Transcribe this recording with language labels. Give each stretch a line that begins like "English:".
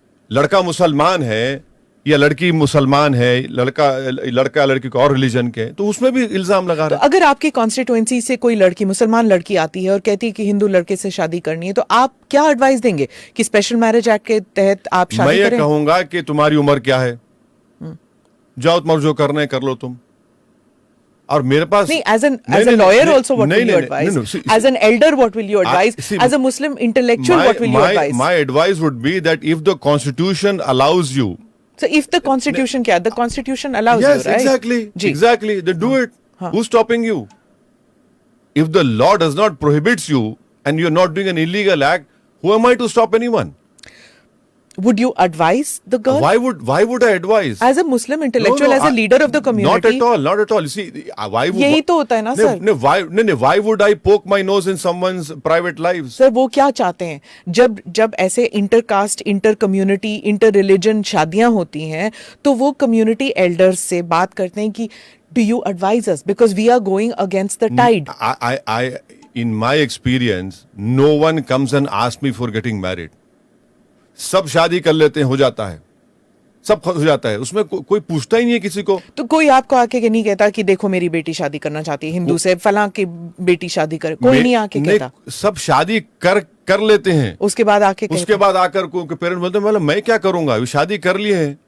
Hindi: लड़का मुसलमान है या लड़की मुसलमान है, लड़का लड़की को और रिलीजन के, तो उसमें भी इल्जाम लगा रहे हैं. तो अगर आपके कॉन्स्टिट्यूएंसी से कोई लड़की मुसलमान लड़की आती है और कहती है कि हिंदू लड़के से शादी करनी है, तो आप क्या एडवाइस देंगे कि स्पेशल मैरिज एक्ट के तहत आप शादी करें? मैं ये कहूंगा कि तुम्हारी उम्र क्या है, जाओ तुम्हारा जो करना है कर लो तुम. और मेरे पास
English: नहीं, as a lawyer also what will you advise? As an elder what will you advise? As a Muslim intellectual what will you advise? My advice would be that if the constitution allows you. So if the constitution
Hindi: क्या?
English: The constitution allows yes, you, right? Exactly. Then do it. Who's stopping you? If the law does not prohibits you and you're not doing an illegal act, who am I to stop anyone? Would you advise the girl? Why would I advise? As a Muslim intellectual, as a leader of the community? Not at all. You see, why would?
Hindi: यही तो होता है ना sir.
English: Why would I poke my nose in someone's private lives?
Hindi: Sir वो क्या चाहते हैं? जब ऐसे intercaste, inter community, inter religion शादियां होती हैं तो वो कम्युनिटी एल्डर्स से बात करते हैं कि
English: do you advise us because we are going against the tide? In my experience, no one comes and asks me for getting married.
Hindi: सब शादी कर लेते हैं, हो जाता है, सब हो जाता है, उसमें कोई पूछता ही नहीं है किसी को. तो कोई आपको आके नहीं कहता कि देखो मेरी बेटी शादी करना चाहती है हिंदू से, फलां की बेटी शादी करे, कोई नहीं आके कहता? सब शादी कर लेते हैं, उसके बाद आकर पेरेंट्स बोलते हैं मैं क्या करूंगा, अभी शादी कर लिए है.